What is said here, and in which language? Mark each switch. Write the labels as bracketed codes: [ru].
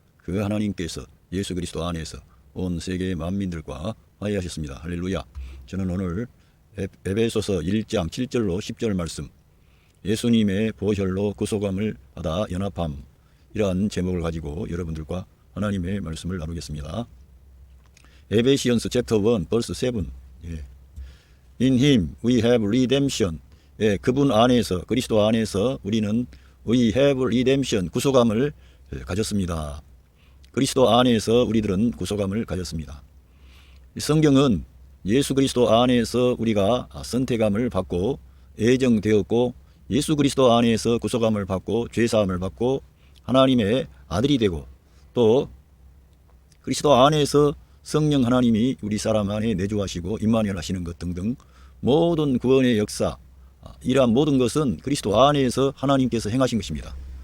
[ko] 그 하나님께서 예수 그리스도 안에서 온 세계 만민들과 화해하셨습니다. 할렐루야. 저는 오늘 에베소서 1장 7절로 10절 말씀, 예수님의 보혈로 구속함을 받아 연합함, 이러한 제목을 가지고 여러분들과 하나님의 말씀을 나누겠습니다. [en] 에베시언스 챕터 1 벌스 7. In him we have redemption. [ko] 그분 안에서, 그리스도 안에서 우리는 [en] we have redemption, [ko] 구속함을 가졌습니다. 그리스도 안에서 우리들은 구속함을 가졌습니다. 성경은 예수 그리스도 안에서 우리가 선택함을 받고 예정되었고, 예수 그리스도 안에서 구속함을 받고 죄사함을 받고 하나님의 아들이 되고, 또 그리스도 안에서 성령 하나님이 우리 사람 안에 내주하시고 임마누엘 하시는 것 등등 모든 구원의 역사, 이러한 모든 것은 그리스도 안에서 하나님께서 행하신 것입니다.